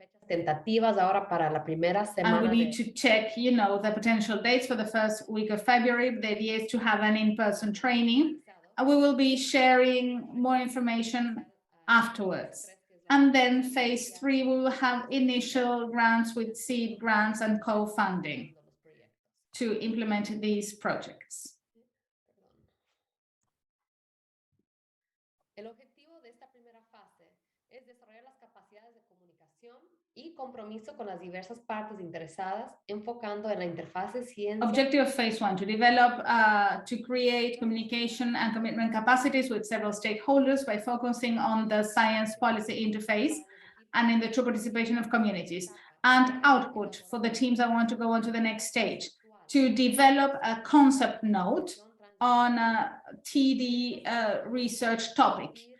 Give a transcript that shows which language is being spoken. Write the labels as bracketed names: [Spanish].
[Spanish] Tentativas ahora para la primera semana. [English] And we need to check, the potential dates for the first week of February. The idea is to have an in-person training. And we will be sharing more information afterwards. And then phase 3, we will have initial grants with seed grants and co-funding to implement these projects. [Spanish] El objetivo de esta primera fase es desarrollar las capacidades de comunicación y compromiso con las diversas partes interesadas, enfocando en la interfase ciencia. [English] Objective of phase 1, to develop, to create communication and commitment capacities with several stakeholders by focusing on the science policy interface and in the true participation of communities. And output for the teams that want to go on to the next stage, to develop a concept note on a TD research topic.